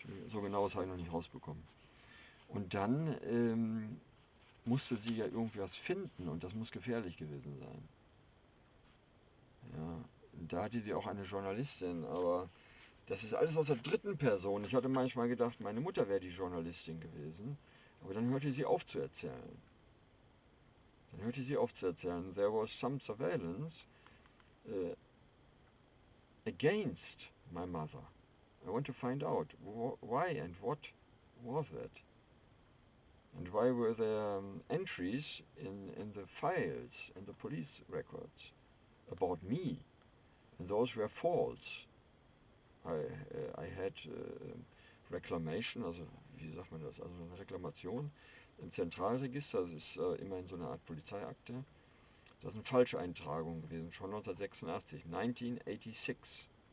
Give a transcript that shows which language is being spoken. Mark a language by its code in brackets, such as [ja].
[de] So genau das habe ich noch nicht rausbekommen. Und dann musste sie ja irgendwie was finden, und das muss gefährlich gewesen sein. Ja, und da hatte sie auch eine Journalistin, aber das ist alles aus der dritten Person. Ich hatte manchmal gedacht, meine Mutter wäre die Journalistin gewesen, aber dann hörte sie auf zu erzählen. [en] There was some surveillance against my mother. I want to find out why and what was that. And why were there entries in the files, in the police records, about me? And those were false. I had reclamation, [de] also wie sagt man das, also eine Reklamation im Zentralregister, das ist immerhin so eine Art Polizeiakte. Das sind Falscheintragungen gewesen, schon 1986, 1986.